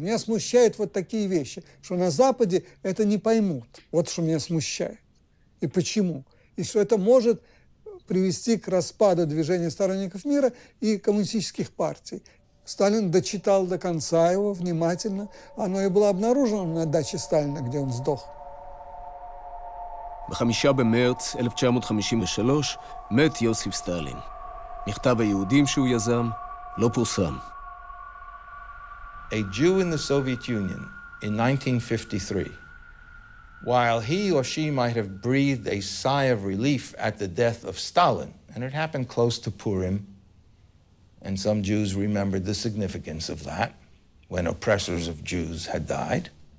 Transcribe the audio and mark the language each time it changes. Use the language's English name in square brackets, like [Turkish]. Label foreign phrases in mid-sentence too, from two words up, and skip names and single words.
[Russian] Меня смущают вот такие вещи, что на Западе это не поймут. Вот что меня смущает. И почему? И что это может привести к распаду движения сторонников мира и коммунистических партий. Сталин дочитал до конца его внимательно. Оно и было обнаружено на даче Сталина, где он сдох. [Hebrew] ב-5 במרץ 1953 מת יוסיף סטלין. מכתב היהודים שהוא יזם לא פורסם. [English] A Jew in the Soviet Union in 1953, while he or she might have breathed a sigh of relief at the death of Stalin, and it happened close to Purim, and some Jews remembered the significance of that when oppressors of Jews had died,